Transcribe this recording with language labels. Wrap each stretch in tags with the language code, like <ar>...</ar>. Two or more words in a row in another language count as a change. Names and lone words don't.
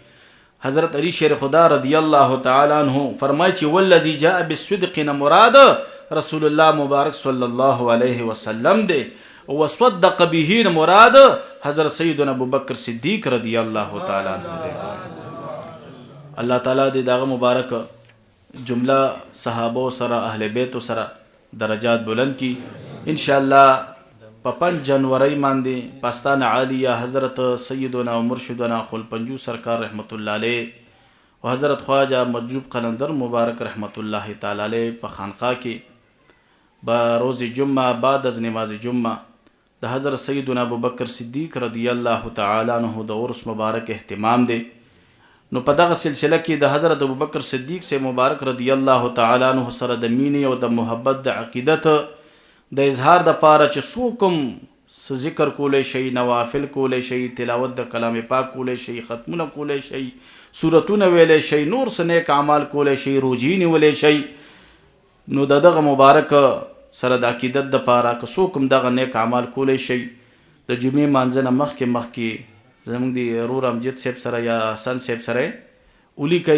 <ps>حضرت علی شیر خدا</ps> <ar>رضی الله تعالی عنہ</ar> <ps>فرمایي چې</ps> <ar>والذي جاء بالصدق</ar> <ps>نه مراد رسول الله مبارک</ps> <ar>صلی الله علیه وسلم</ar> <ps>دی،</ps> <ar>وصدق به</ar> <ps>نه مراد حضرت سیدنا ابوبکر صدیق</ps> <ar>رضی الله تعالی عنہ</ar> <ps>دی. الله تعالی دې دغه مبارک جمله صحابه سره اهل بیت سره درجات بلند کی</ps> <ar>ان شاء الله.</ar> <ps>په 5 جنوري باندې پاستان عالیه حضرت سیدنا و مرشدنا خل پنجو سرکار</ps> <ar>رحمت الله علیه</ar> <ps>و حضرت خواجہ مجذوب قلندر مبارک</ps> <ar>رحمت الله تعالی علیه</ar> <ps>په خانقاه کې با روز جمعه</ps> <fa>بعد از نماز جمعه</fa> <ps>د حضرت سیدنا ابوبکر صدیق</ps> <ar>رضی الله تعالی عنہ</ar> <ps>د عرس مبارک اهتمام دی. نو په دغه سلسله کې د حضرت ابوبکر صدیق سے مبارک</ps> <ar>رضی الله تعالی عنہ</ar> <ps>سره د مینې او د محبت د عقیدت د اظهار د پاره چې څوک ذکر کولی شي، نوافل کولی شي، تلاوت د کلام پاک کولی شي، ختمونه کولی شي، سورتونه ویلی شي، نور څه نیک اعمال کولی شي، روجې نیولی شي، نو د دغه مبارک سره د عقیدت د پاره که څوک هم دغه نیک اعمال کولی شي د جمعې مانځه نه مخکې زموږ د رور امجد صاحب سره یا حسن صاحب سره ولیکئ.</ps>